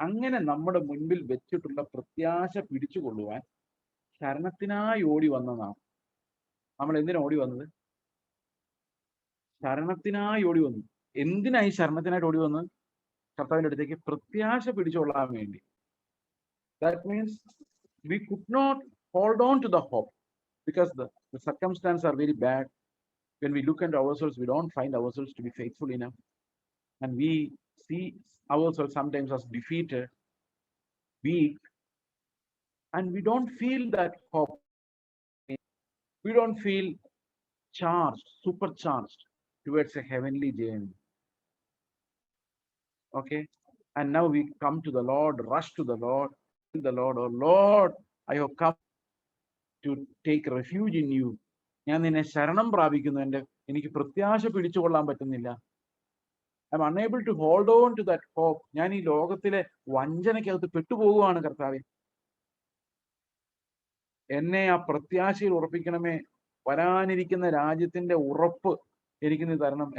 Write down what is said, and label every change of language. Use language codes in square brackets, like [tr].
[ml] അങ്ങനെ നമ്മുടെ മുൻപിൽ വെച്ചിട്ടുള്ള പ്രത്യാശ പിടിച്ചുകൊള്ളുവാൻ ശരണത്തിനായി ഓടി വന്ന നാം. നമ്മൾ എന്തിനാ ഓടി വന്നത്? ശരണത്തിനായി ഓടി വന്നു. എന്തിനായി ശരണത്തിനായിട്ട് ഓടി വന്നത്? കർത്താവിന്റെ അടുത്തേക്ക് പ്രത്യാശ പിടിച്ചുകൊള്ളാൻ വേണ്ടി. [en] That means we could not hold on to the hope because the circumstances are very bad. When we look at ourselves, we don't find ourselves to be faithful enough. And we see ourselves sometimes as defeated, weak, and we don't feel that hope. We don't feel charged, supercharged towards a heavenly journey. Okay? And now we come to the Lord, rush to the Lord, tell the Lord, oh Lord, I have come to take refuge in you. [ml] ഞാൻ നിന്നെ ശരണം പ്രാപിക്കുന്നു. എനിക്ക് പ്രത്യാശ പിടിച്ചുകൊള്ളാൻ പറ്റുന്നില്ല. [en] I'm unable to hold on to that hope. [ml] ഞാൻ ഈ ലോകത്തിലെ വഞ്ചനയ്ക്കകത്ത് പെട്ടുപോകുകയാണ് കർത്താവെ. എന്നെ ആ പ്രത്യാശയിൽ ഉറപ്പിക്കണമേ. വരാനിരിക്കുന്ന രാജ്യത്തിന്റെ ഉറപ്പ് എനിക്ക് നീ തരണം.